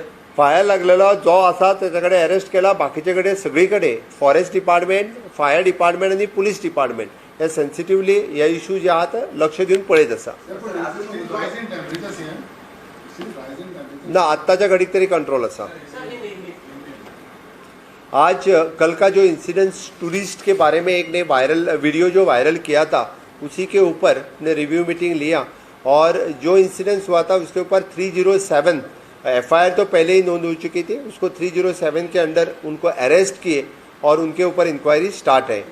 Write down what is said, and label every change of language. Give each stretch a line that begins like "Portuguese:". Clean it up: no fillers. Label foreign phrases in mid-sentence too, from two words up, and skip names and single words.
Konkani: फायर लागलेलो जो आसा तेचे कडेन अरेस्ट केला. बाकीचे कडेन सगळी कडेन
English: forest department, fire department
Konkani: आनी
English: police department
Konkani: हे सेन्सिटिवली ह्या इश्यू जे आहात लक्ष दिवन पळयत आसा. ना आत्ताच्या घडीक तरी कंट्रोल आसा.
Hindi: आज कल का जो इंसिडेंट्स टूरिस्ट के बारे में एक ने
English: viral video
Hindi: जो वायरल किया था, उसी के ऊपर ने
English: review meeting
Hindi: लिया और जो इंसिडेंट्स हुआ था उसके ऊपर 307 FIR तो पहले ही नोंद हो चुकी थी, उसको 307 के अंडर उनको अरेस्ट किए और उनके ऊपर
English: inquiry start
Hindi: है.